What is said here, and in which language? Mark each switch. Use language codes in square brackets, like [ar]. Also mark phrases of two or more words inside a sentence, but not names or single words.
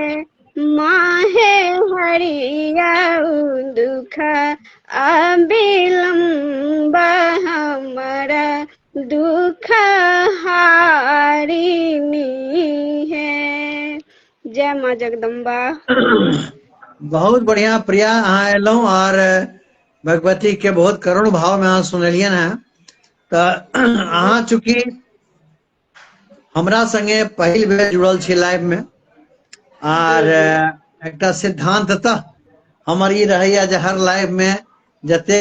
[mai] माहे हरियौ दुख अविलम्ब हमरा दुख हारिणी है। जय माँ जगदम्बा। बहुत बढ़िया प्रिया, अहाँ एलहुँ और भगवती के बहुत करुण भाव में अहाँ सुनलियन है। तो अहाँ चूँकि हमरा संगे पहिल बेर जुड़ल छी लाइव में और एकटा सिद्धांततः हमर ई रहैया जे हर लाइव में जते